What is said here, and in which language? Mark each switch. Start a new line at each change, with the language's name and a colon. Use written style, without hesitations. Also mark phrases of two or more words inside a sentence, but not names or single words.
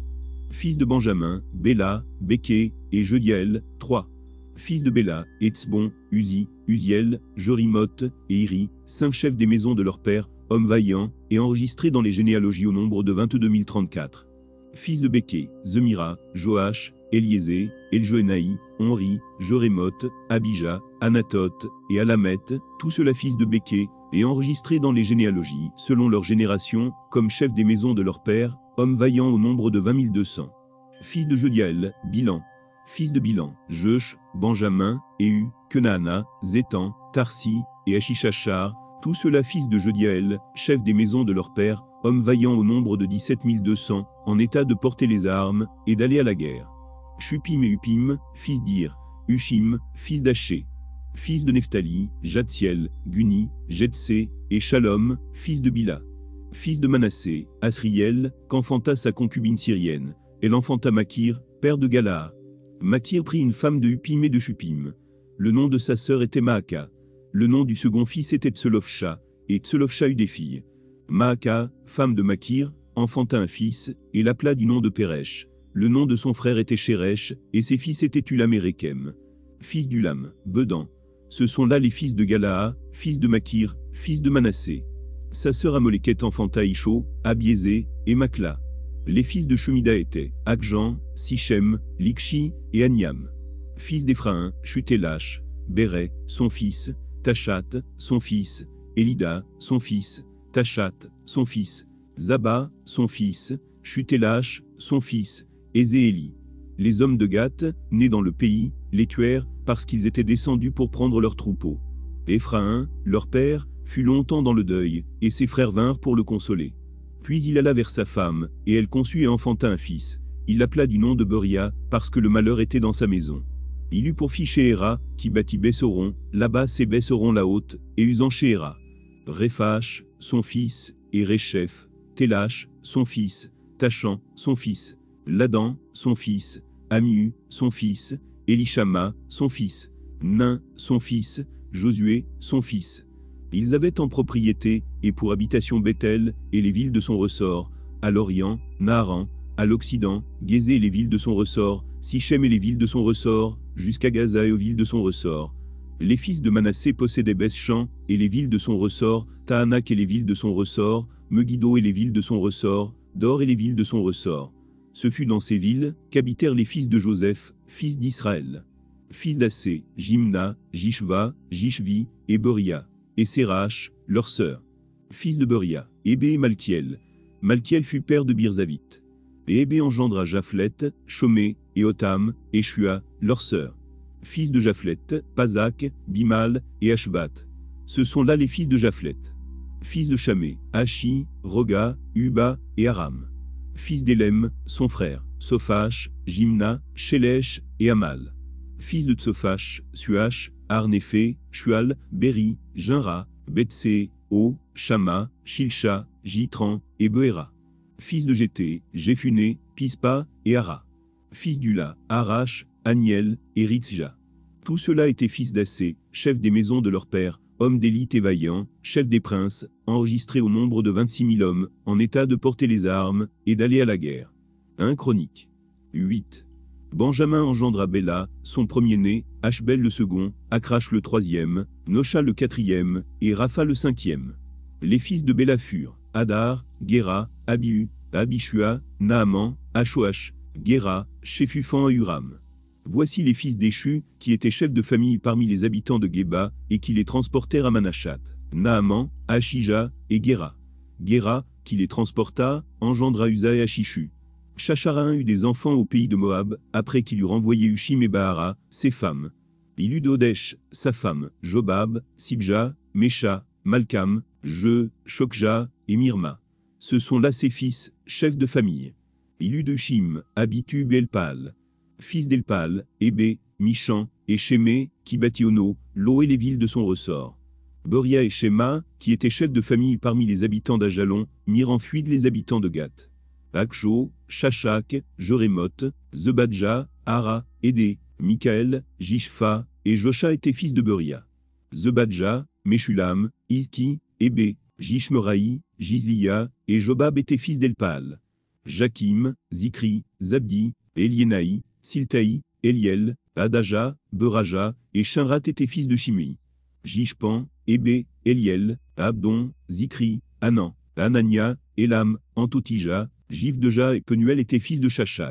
French: Fils de Benjamin, Béla, Béké, et Jediaël, 3. Fils de Béla, Etzbon, Uzi, Uziel, Jorimoth, et Iri, 5 chefs des maisons de leur père, hommes vaillants, et enregistrés dans les généalogies au nombre de 22 034. Fils de Béké, Zemira, Joach, Eliézé, Eljoénaï, Onri, Jorémoth, Abija, Anatoth, et Alameth, tous ceux-là fils de Béké, et enregistrés dans les généalogies, selon leur génération, comme chefs des maisons de leur père, hommes vaillants au nombre de 20 200. Fils de Jediaël, Bilan. Fils de Bilan, Jeush, Benjamin, Éhu, Kenaana, Zétan, Tarsi, et Achishachar, tous ceux-là fils de Jediaël, chefs des maisons de leur père, hommes vaillants au nombre de 17 200, en état de porter les armes, et d'aller à la guerre. Shupim et Upim, fils d'Ir, Ushim, fils d'Aché. Fils de Nephtali, Jadsiel, Guni, Jetsé, et Shalom, fils de Bila. Fils de Manassé, Asriel, qu'enfanta sa concubine syrienne. Elle enfanta Makir, père de Galaa. Makir prit une femme de Upim et de Shupim. Le nom de sa sœur était Maaka. Le nom du second fils était Tselofsha, et Tselofsha eut des filles. Maaka, femme de Makir, enfanta un fils, et l'appela du nom de Péresh. Le nom de son frère était Sheresh, et ses fils étaient Ulam et Rekem. Fils d'Ulam, Bedan. Ce sont là les fils de Galaa, fils de Makir, fils de Manassé. Sa sœur Amoléket enfanta Isho, Abiézé, et Makla. Les fils de Shemida étaient Akjan, Sichem, Likshi, et Aniam. Fils d'Éphraïm, Shutelash, Béret, son fils, Tachat, son fils, Élida, son fils, Tachat, son fils, Zaba, son fils, Shutelash, son fils, Ézééli. Les hommes de Gath, nés dans le pays, les tuèrent, parce qu'ils étaient descendus pour prendre leurs troupeaux. Éphraïm, leur père, fut longtemps dans le deuil, et ses frères vinrent pour le consoler. Puis il alla vers sa femme, et elle conçut et enfanta un fils. Il l'appela du nom de Beria, parce que le malheur était dans sa maison. Il eut pour fille Shéhéra, qui bâtit Bessoron, là-bas c'est Bessoron la haute, et Usan Shéhéra. Réphash, son fils, et Réchef, Télash, son fils, Tachan, son fils, Ladan, son fils, Amiu, son fils, Elishama, son fils, Nain, son fils, Josué, son fils. Ils avaient en propriété, et pour habitation Bethel, et les villes de son ressort, à l'Orient, Naaran, à l'Occident, Gézé et les villes de son ressort, Sichem et les villes de son ressort, jusqu'à Gaza et aux villes de son ressort. Les fils de Manassé possédaient Beth-Shan, et les villes de son ressort, Tahanak et les villes de son ressort, Megiddo et les villes de son ressort, Dor et les villes de son ressort. Ce fut dans ces villes qu'habitèrent les fils de Joseph, fils d'Israël. Fils d'Assé, Jimna, Jishva, Jishvi, et Beria, et Sérach, leur sœur. Fils de Beria, Ébé et Malkiel. Malkiel fut père de Birzavit. Et Hébé engendra Japhlet, Chomé, et Otham, et Shua, leur sœur. Fils de Japhlet, Pazak, Bimal, et Ashbat. Ce sont là les fils de Japhlet. Fils de Chamé, Achi, Roga, Uba, et Aram. Fils d'Élem, son frère, Sophache, Jimna, Shélèche, et Amal. Fils de Tsophache, Suach, Arnéphé, Shual, Béri, Jinra, Betsé, O, Shama, Shilcha, Jitran, et Behéra. Fils de Jété, Jéphuné, Pispa, et Ara. Fils d'Ula, Arash, Aniel, et Ritzja. Tous ceux-là étaient fils d'Assé, chefs des maisons de leur père, hommes d'élite et vaillants, chefs des princes, enregistrés au nombre de 26 000 hommes, en état de porter les armes, et d'aller à la guerre. 1 Chronique. 8. Benjamin engendra Béla, son premier-né, Ashbel le second, Akrash le troisième, Nosha le quatrième, et Rapha le cinquième. Les fils de Béla furent, Hadar, Guéra, Abihu, Abishua, Naaman, Ashoach, Guéra, Shéphupan et Huram. Voici les fils d'Échu, qui étaient chefs de famille parmi les habitants de Géba, et qui les transportèrent à Manashat. Naaman, Ashija, et Guéra. Guéra, qui les transporta, engendra Uza et Achishu. Shacharain eut des enfants au pays de Moab, après qu'il eut renvoyé Hushim et Bahara, ses femmes. Il eut d'Odesh, sa femme, Jobab, Sibja, Mesha, Malkam, Shokja, et Mirma. Ce sont là ses fils, chefs de famille. Il eut de Shim, Abitub et Elpal. Fils d'Elpal, Hébé, Michan, et Shémé, qui bâtit Ono, Lo et les villes de son ressort. Boria et Shema, qui étaient chefs de famille parmi les habitants d'Ajalon, mirent en fuite les habitants de Gath. Akjo, Shachak, Jerémoth, Zebadja, Ara, Édé, Mikaël, Jishpha, et Josha étaient fils de Boria. Zebadja, Meshulam, Izki, Hébé, Jishmeraï, Jizlia, et Jobab étaient fils d'Elpal. Jakim, Zikri, Zabdi, Eliénaï, Siltaï, Eliel, Adaja, Beraja, et Shinrat étaient fils de Shimei. Jishpan, Hébé, Eliel, Abdon, Zikri, Anan, Anania, Elam, Antotija, Jivdeja et Penuel étaient fils de Shachak.